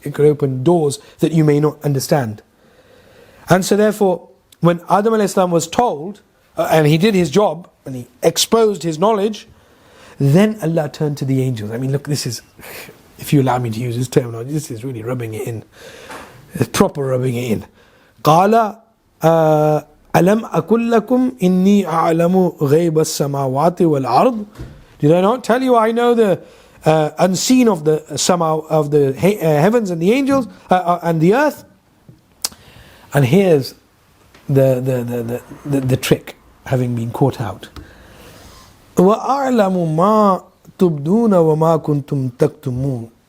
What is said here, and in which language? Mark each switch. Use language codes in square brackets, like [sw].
[en] It could open doors that you may not understand. And so therefore, when Adam a.s. was told, and he did his job, and he exposed his knowledge, then Allah turned to the angels. I mean, look, this is, if you allow me to use this terminology, this is really rubbing it in. It's proper rubbing it in. [ar] قال ألم أقل لكم إني أعلم غيب السماوات والأرض. [en] Did I not tell you I know the unseen of the heavens and the angels and the earth? And here's the trick, having been caught out. [ar] وَأَعْلَمُ مَا تُبْدُونَ وَمَا كُنْتُمْ تَكْتُمُونَ.